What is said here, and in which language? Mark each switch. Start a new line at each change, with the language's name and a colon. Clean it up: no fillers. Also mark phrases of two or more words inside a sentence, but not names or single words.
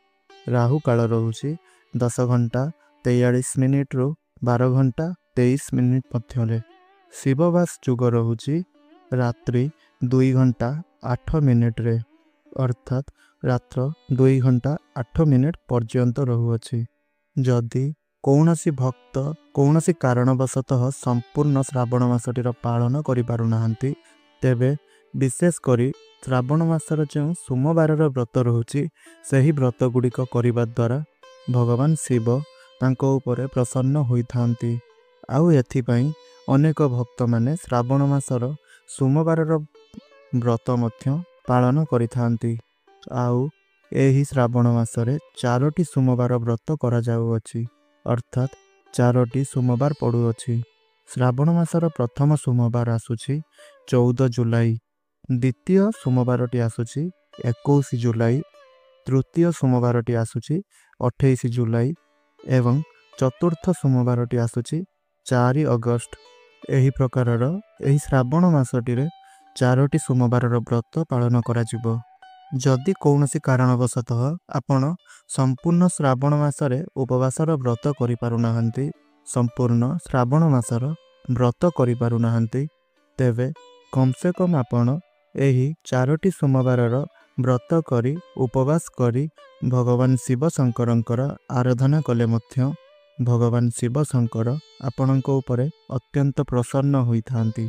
Odia: ରାହୁ କାଳ ରହୁଛି 10 ଘଣ୍ଟା 43 ମିନିଟ ରୁ 12 ଘଣ୍ଟା 23 ମିନିଟ ମଧ୍ୟ ରେ। ଶିବବାସ ଯୋଗ ରହୁଛି ରାତ୍ରି 2 ଘଣ୍ଟା 8 ମିନିଟ ରେ, ଅର୍ଥାତ ରାତ୍ରି 2 ଘଣ୍ଟା 8 ମିନିଟ ପର୍ଯ୍ୟନ୍ତ ରହୁଅଛି। ଯଦି କୌଣସି ଭକ୍ତ କୌଣସି କାରଣବଶତଃ ସମ୍ପୂର୍ଣ୍ଣ ଶ୍ରାବଣ ମାସଟିର ପାଳନ କରି ପାରୁ ନାହାନ୍ତି ତେବେ ବିଶେଷ କରି ଶ୍ରାବଣ ମାସର ଯେଉଁ ସୋମବାର ବ୍ରତ ରହୁଛି ସେହି ବ୍ରତ ଗୁଡ଼ିକ କରିବା ଦ୍ୱାରା ଭଗବାନ ଶିବ ତାଙ୍କ ଉପରେ ପ୍ରସନ୍ନ ହୋଇଥାନ୍ତି। ଆଉ ଏଥିପାଇଁ ଅନେକ ଭକ୍ତ ମାନେ ଶ୍ରାବଣ ମାସର ସୋମବାର ବ୍ରତ ମଧ୍ୟ ପାଳନ କରିଥାନ୍ତି। ଆଉ ଏହି ଶ୍ରାବଣ ମାସରେ 4ଟି ସୋମବାର ବ୍ରତ କରା ଯାଉଅଛି, ଅର୍ଥାତ 4ଟି ସୋମବାର ପଡ଼ୁଅଛି। ଶ୍ରାବଣ ମାସର ପ୍ରଥମ ସୋମବାର ଆସୁଛି 14 ଜୁଲାଇ, ଦ୍ୱିତୀୟ ସୋମବାରଟି ଆସୁଛି 21 ଜୁଲାଇ, ତୃତୀୟ ସୋମବାରଟି ଆସୁଛି 28 ଜୁଲାଇ ଏବଂ ଚତୁର୍ଥ ସୋମବାରଟି ଆସୁଛି 4 ଅଗଷ୍ଟ। ଏହି ପ୍ରକାରର ଏହି ଶ୍ରାବଣ ମାସଟିରେ 4ଟି ସୋମବାର ବ୍ରତ ପାଳନ କରା ଯିବ। ଯଦି କୌଣସି କାରଣବଶତଃ ଆପଣ ସମ୍ପୂର୍ଣ୍ଣ ଶ୍ରାବଣ ମାସରେ ଉପବାସର ବ୍ରତ କରି ପାରୁନାହାନ୍ତି ସମ୍ପୂର୍ଣ୍ଣ ଶ୍ରାବଣ ମାସର ବ୍ରତ କରି ପାରୁନାହାନ୍ତି ତେବେ
Hindi: कम से कम
Odia: ଆପଣ ଏହି 4ଟି ସୋମବାରର ବ୍ରତ କରି ଉପବାସ କରି ଭଗବାନ ଶିବ ଶଙ୍କରଙ୍କର ଆରାଧନା କଲେ ମଧ୍ୟ ଭଗବାନ ଶିବ ଶଙ୍କର ଆପଣଙ୍କ ଉପରେ ଅତ୍ୟନ୍ତ ପ୍ରସନ୍ନ ହୋଇଥାନ୍ତି।